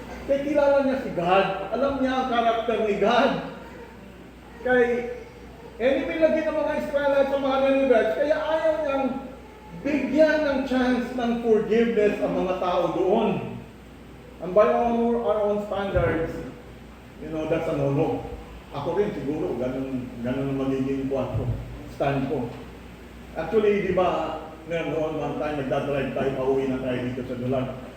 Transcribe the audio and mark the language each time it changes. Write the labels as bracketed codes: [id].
[tl] Kaya kilala niya si God, alam niya ang karakter ni God. Kaya enemy lagi ng mga Israelites sa mga Ninevites, kaya ayaw niyang bigyan ng chance ng forgiveness ang mga tao doon. [en] And by our own standards, you know, that's a no-no. [tl] Ako rin siguro, ganun ang magiging stand ko. Actually, di ba, noon one time, nagdadrive tayo, pauwi na tayo dito sa Dulag.